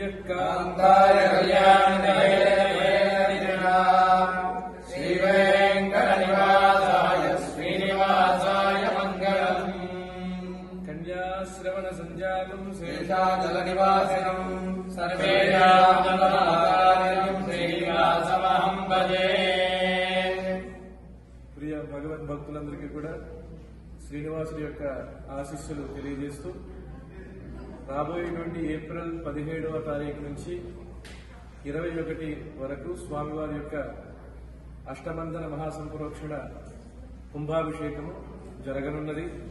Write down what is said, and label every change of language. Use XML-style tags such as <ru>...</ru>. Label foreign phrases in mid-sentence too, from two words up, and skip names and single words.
<sa>कांताय श्रीवेंकटनिवासाय श्रीनिवासाय मंगलम् कन्याश्रवण संजातम् शेषाचलनिवासिनम् सर्वेषां मंगलाकार्यम् श्रीनिवासमहं भजे।</sa> <te>ప్రియ భగవద్భక్తులందరికీ కూడా శ్రీనివాసుడి యొక్క ఆశీస్సులు తెలియజేస్తూ రాబోయేటువంటి ఏప్రిల్ 17వ తారీఖు నుంచి 21 వరకు స్వామివారి యొక్క అష్టబంధన మహాసంప్రోక్షణ కుంభాభిషేకము జరగనున్నది.</te>